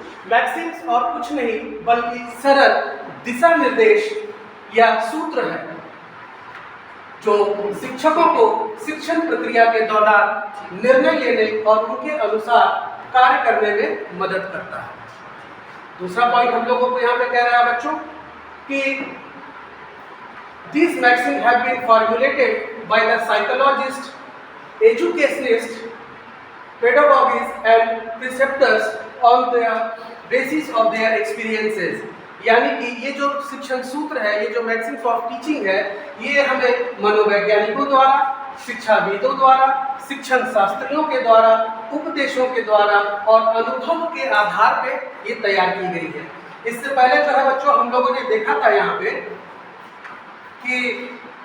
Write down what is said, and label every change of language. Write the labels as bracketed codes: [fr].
[hi] Maxim's और कुछ नहीं बल्कि सरल दिशा निर्देश या सूत्र है जो शिक्षकों को शिक्षण प्रक्रिया के दौरान निर्णय लेने और उनके अनुसार कार्य करने में मदद करता है। दूसरा पॉइंट हम लोगों को यहाँ पे कह रहा है बच्चों कि [en] these maxims have been formulated by the psychologists, educationists, pedagogists and preceptors on the basis of their experiences. [hi] यानी कि ये जो शिक्षण सूत्र है, ये जो मैक्सिम्स ऑफ टीचिंग है, ये हमें मनोवैज्ञानिकों द्वारा, शिक्षाविदों द्वारा, शिक्षण शास्त्रियों के द्वारा, उपदेशों के द्वारा और अनुभव के आधार पे ये तैयार की गई है। इससे पहले जो है बच्चों हम लोगों ने देखा था यहाँ पे कि